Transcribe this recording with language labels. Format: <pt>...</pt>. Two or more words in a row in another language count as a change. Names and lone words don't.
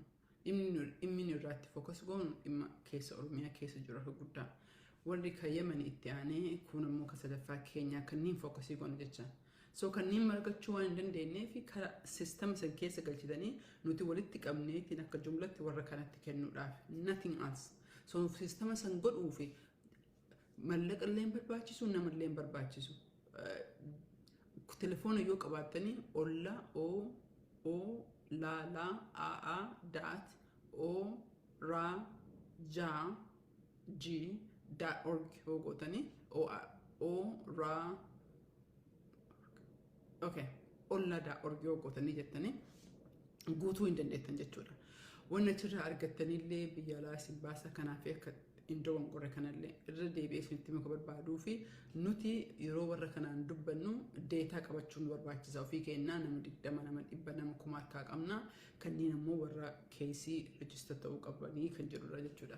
<om>Dhimmi irratti focus goonu dhimma keessa Oromiyaa keessa jiru harka guddaa warri ka Yemen itti aanee kun ammoo ka sadaffaa keenyaa kanneen focusii goonu jecha. So kanneen margachuu waan hin dandeenyee fi karaa sistema san keessa galchitanii nuti walitti qabneetiin akka jumlatti warra kanatti kennuudhaaf</om> <en>nothing else.</en> <om>So sistema san godhuu fi mallaqa illee barbaachisu nama illee barbaachisu. Telefoona yoo qabaattanii olla o la la a dot o ra ja g.org yoo gootanii o ra okay olla.org yoo gootanii jettanii guutuu hin dandeettan jechuudha. Wanni achirraa argattanillee biyya alaa isin baasa kanaaf akka indoo qorre kanallee irra deebi'ee isinitti muka barbaaduu fi nuti yeroo warra kanaan dubbannu deetaa qabachuun barbaachisa ofii kennaa nama 20 nama 100 nama 1000 harkaa qabna kanneen ammoo warra keesii register ta'uu qabanii kan jedhudha jechuudha.</om>